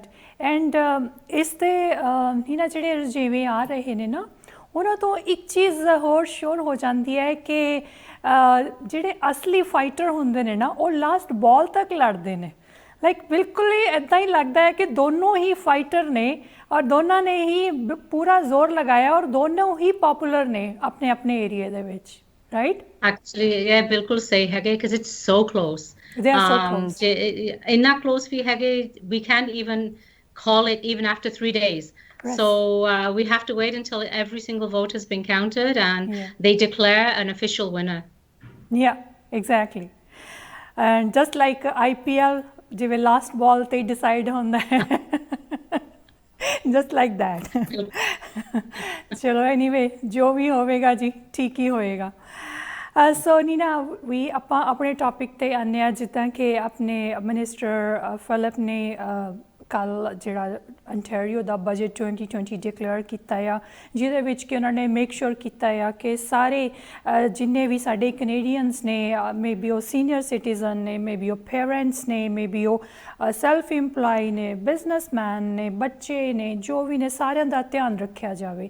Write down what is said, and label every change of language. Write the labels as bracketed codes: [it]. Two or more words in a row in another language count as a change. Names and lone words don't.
[pa] And ਇਸ ਦੇ ਨੀਨਾ ਜਿਹੜੇ ਰੁਝੇਵੇਂ ਆ ਰਹੇ ਨੇ ਨਾ, ਉਹਨਾਂ ਤੋਂ ਇੱਕ ਚੀਜ਼ ਹੋਰ ਸ਼ੋਰ ਹੋ ਜਾਂਦੀ ਹੈ ਕਿ ਜਿਹੜੇ ਅਸਲੀ ਫਾਈਟਰ ਹੁੰਦੇ ਨੇ ਨਾ ਉਹ [en] last ball [pa] ਤੱਕ ਲੜਦੇ ਨੇ। ਲਾਈਕ ਬਿਲਕੁਲ ਹੀ ਇੱਦਾਂ ਹੀ ਲੱਗਦਾ ਹੈ ਕਿ ਦੋਨੋਂ ਹੀ ਫਾਈਟਰ ਨੇ ਔਰ ਦੋਨਾਂ ਨੇ ਹੀ ਪੂਰਾ ਜ਼ੋਰ ਲਗਾਇਆ ਔਰ ਦੋਨੋਂ ਹੀ ਪਪੂਲਰ ਨੇ ਆਪਣੇ ਆਪਣੇ ਏਰੀਏ ਦੇ ਵਿੱਚ, ਰਾਈਟ? [en] Actually, yeah, [pa] ਬਿਲਕੁਲ ਸਹੀ ਹੈਗੇ [en] because it's so close. They are so close. [pa] ਇੰਨਾ close ਵੀ ਹੈਗੇ, [en] we can't even call it even after 3 days. Yes. So we have to wait until every single vote has been counted and they declare an official winner. Yeah, exactly. And just like IPL, [pa] ਜਿਵੇਂ ਲਾਸਟ ਬਾਲ ਤੇ ਡਿਸਾਈਡ ਹੁੰਦਾ ਹੈ, [en] just like that. [pa] ਚਲੋ ਐਨੀਵੇ ਜੋ ਵੀ ਹੋਵੇਗਾ ਜੀ ਠੀਕ ਹੀ ਹੋਏਗਾ। ਸੋ ਨੀਨਾ ਵੀ ਆਪਾਂ ਆਪਣੇ ਟੌਪਿਕ 'ਤੇ ਆਉਂਦੇ ਹਾਂ। ਜਿੱਦਾਂ ਕਿ ਆਪਣੇ ਮਿਨਿਸਟਰ ਫਿਲਿਪ ਨੇ ਕੱਲ੍ਹ ਜਿਹੜਾ ਅੰਟੈਰੀਓ ਦਾ ਬਜਟ 2020 ਡਿਕਲੇਅਰ ਕੀਤਾ ਆ, ਜਿਹਦੇ ਵਿੱਚ ਕਿ ਉਹਨਾਂ ਨੇ [en] make sure [pa] ਕੀਤਾ ਆ ਕਿ ਸਾਰੇ ਜਿੰਨੇ ਵੀ ਸਾਡੇ ਕੈਨੇਡੀਅਨਸ ਨੇ, [en] may be [pa] ਉਹ [en] senior citizen [pa] ਨੇ, [en] may be [pa] ਉਹ ਪੇਰੈਂਟਸ ਨੇ, [en] may be [pa] ਉਹ [en] self employ [pa] ਨੇ, ਬਿਜ਼ਨਸਮੈਨ ਨੇ, ਬੱਚੇ ਨੇ, ਜੋ ਵੀ ਨੇ, ਸਾਰਿਆਂ ਦਾ ਧਿਆਨ ਰੱਖਿਆ ਜਾਵੇ।